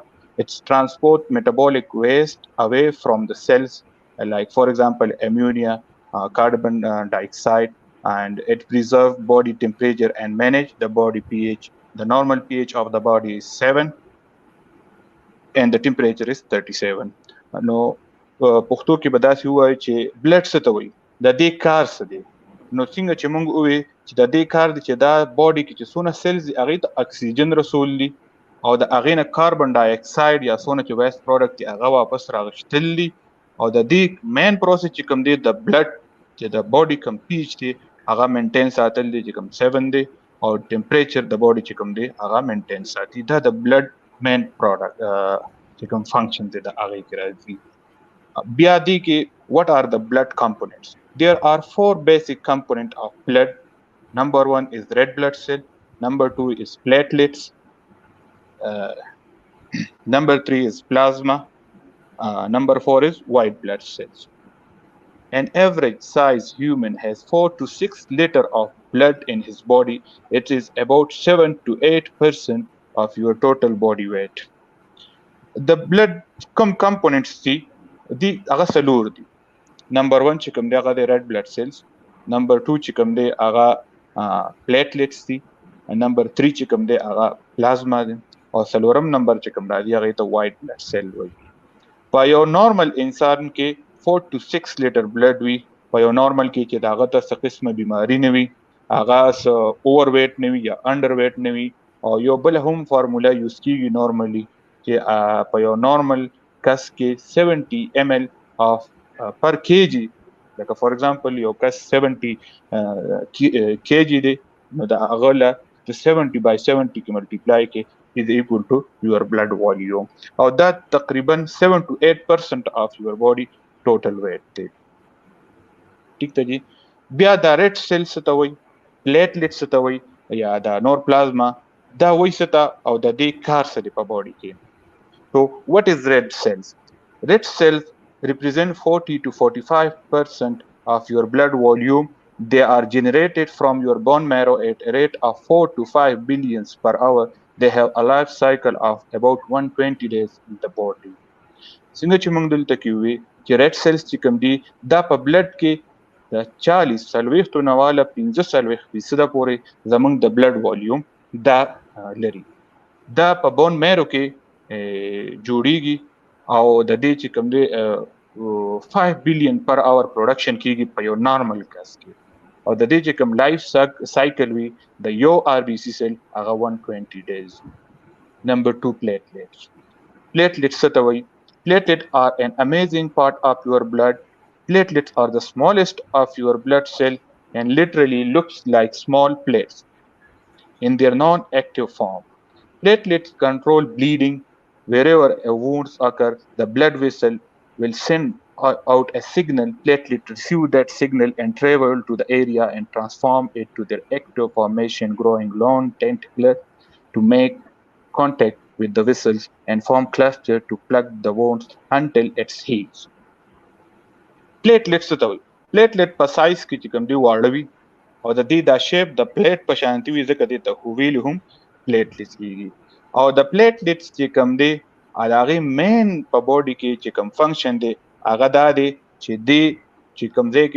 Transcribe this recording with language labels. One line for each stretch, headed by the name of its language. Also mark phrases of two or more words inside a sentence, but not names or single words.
English: It's transport metabolic waste away from the cells, like for example, ammonia, carbon dioxide, and it preserves body temperature and manage the body pH. The normal pH of the body is 7 and the temperature is 37.
Pashto: نو پښتو کې به داسې ووایي چې بلډ څه ته وایي، د دې کار څه دی. نو څنګه چې موږ ووایو چې د دې کار دی چې دا باډي کې چې څونه سیلز دي هغې ته اکسیجن رسول دي او د هغې نه
English: carbon dioxide
Pashto: یا څونه چې
English: waste product
Pashto: دي هغه واپس راغشتل دي. او د دې
English: main process
Pashto: چې کوم دی د بلډ چې د باډي کوم پیچ دی هغه مینټین ساتل دي چې کوم 7 دی او ټمپریچر د باډي چې کوم دی هغه مینټین ساتي. دا د بلډ
English: main product
Pashto: چې کوم فنکشن دی د هغې کې راځي. بیا دی کې
English: what are the blood components? There are 4 basic components of blood. Number 1 is red blood cell, number 2 is platelets, number 3 is plasma, number 4 is white blood cells. An average size human has 4 to 6 liter of blood in his body. It is about 7 to 8% of your total body weight. The blood components
Pashto: دي هغه څلور دي. نمبر 1 چې کوم دی هغه د
English: red blood cells،
Pashto: نمبر 2 چې کوم دی هغه platelets دي، نمبر 3 چې کوم دی هغه پلازما دی، او څلورم نمبر چې کوم راځي هغه ته
English: white blood cell
Pashto: وایي. په یو نارمل انسان کې 4 to 6
English: liter blood
Pashto: وي. په یو نارمل کې چې داغه ته څه قسمه بیماری نه وي، هغه
English: over weight
Pashto: نه وي یا
English: under weight
Pashto: نه وي. او یو بل هم
English: formula use
Pashto: کیږي نارملی چې په یو نارمل کس کې 70
English: ml of per kg،
Pashto: لکه
English: for example
Pashto: یو کس 70 kg دی، نو دا هغه له 70 by 70 کې ملټیپلای کې
English: is equal to your blood volume.
Pashto: او دا تقریبا
English: 7 to 8% of your body total weight دی.
Urdu: ٹھیک ته جی.
Pashto: بیا دا
English: red cell
Pashto: څه ته وایي، پلیټلیټ څه ته وایي، یا دا نور پلازما دا وایي څه ته، او د دې کار څه دی په باډي کې.
English: So what is red cells? Red cells represent 40 to 45% of your blood volume. They are generated from your bone marrow at a rate of 4 to 5 billions per hour. They have a life cycle of about 120 days in the body.
Pashto: څنګه چې موږ دلته کې وی چې
English: red cells
Pashto: چې کوم دي دا په بلډ کې د 40 نه واله 15% پورې زموږ د
English: blood volume
Pashto: دا لري. دا په
English: bone marrow
Pashto: کې جوړیږي او د دې چې کوم دی 5
English: billion per hour production
Pashto: کیږي په یو نارمل کس کې. او د دې چې کوم
English: life cycle
Pashto: وي د یو
English: RBC cell
Pashto: هغه 120 days. نمبر 2
English: platelets. Platelets
Pashto: څه ته وایي؟
English: Platelets are an amazing part of your blood. Platelets are the smallest of your blood cell and literally looks like small plates in their non-active form. Platelets control bleeding. Wherever a wound occurs, the blood vessel will send out a signal. Platelets receive that signal and travel to the area and transform it to their active formation, growing long tentacles to make contact with the vessels and form clusters to plug the wounds until it heals.
Pashto: Platelets څه ته وایي؟ پلیټلیټ په سایز کې چې کوم دی واړه وي او د دې دا شیپ د پلیټ په شانتي وي، ځکه دې ته هویل هم پلیټلیټس کیږي. او د پلیټلیټس چې کوم دی هغه مین په باډي کې چې کوم فنکشن دی هغه دا دی چې دی چې کوم ځای کې